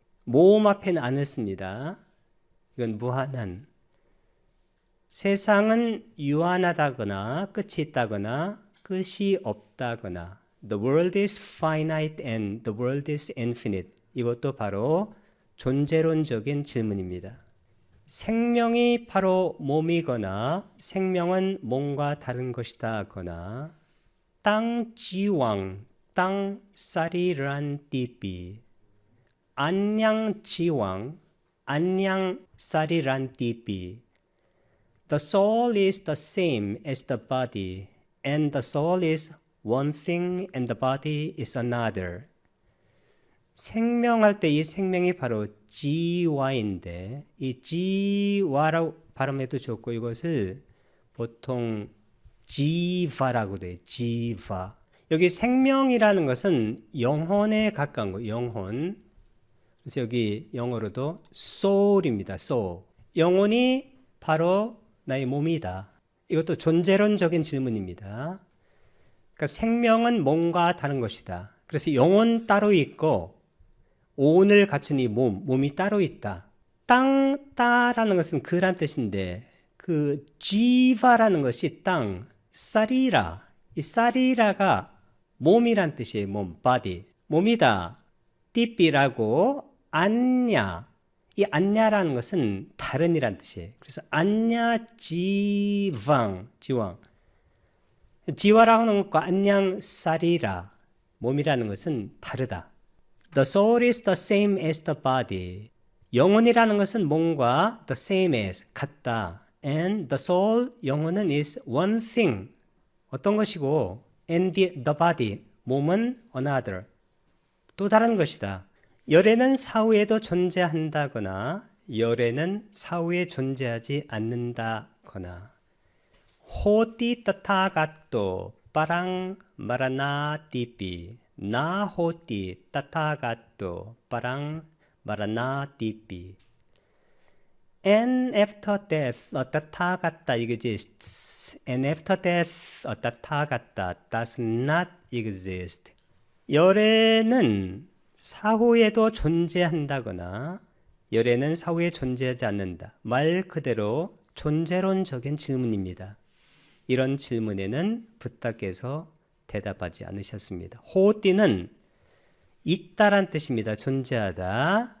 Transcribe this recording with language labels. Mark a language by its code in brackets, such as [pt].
[ko] 모음 앞에는 안을 씁니다. 이건 무한한. 세상은 유한하다거나 끝이 있다거나 끝이 없다거나 [en] The world is finite and the world is infinite. [ko] 이것도 바로 존재론적인 질문입니다. 생명이 바로 몸이거나 생명은 몸과 다른 것이다 하거나 [pi] 땅 지왕 땅 쌀이란 띠비 안양 지왕 안양 쌀이란 띠비 [en] The soul is the same as the body and the soul is one thing and the body is another. [ko] 생명할 때 이 생명이 바로 지와인데 이 지와라고 발음해도 좋고 이것을 보통 지바라고 돼. 지바. 여기 생명이라는 것은 영혼에 가까운 거. 영혼. 그래서 여기 영어로도 soul입니다. soul. 영혼이 바로 나의 몸이다. 이것도 존재론적인 질문입니다. 그러니까 생명은 몸과 다른 것이다. 그래서 영혼 따로 있고 오온을 갖춘 이 몸이 따로 있다. 땅따라는 것은 그란 뜻인데 그 지바라는 것이 땅, 사리라. 이 사리라가 몸이란 뜻이에요. 몸, body. 몸이다. 띠삐라고 안냐. 이 안냐라는 것은 다른이란 뜻이에요. 그래서 안냐 지왕. 지와라고 하는 것과 안녕 사리라. 몸이라는 것은 다르다. [en] The soul is the same as the body. [ko] 영혼이라는 것은 몸과 [en] the same as [ko] 같다. [en] And the soul, [ko] 영혼은 [en] is one thing. [ko] 어떤 것이고 [en] and the body, [ko] 몸은 [en] another. [ko] 또 다른 것이다. 열애는 사후에도 존재한다거나 열애는 사후에 존재하지 않는다거나 [pi] 호띠 따타가또 빠랑 마라나 띠삐 [ko] 나 호띠 따타가또 빠랑 마라나 띠삐 [en] And after death, a tathagata exists. And after death, a tathagata does not exist. [ko] 열애는 사후에도 존재한다거나 열애는 사후에 존재하지 않는다. 말 그대로 존재론적인 질문입니다. 이런 질문에는 붓다께서 대답하지 않으셨습니다. 호띠는 있다란 뜻입니다. 존재하다.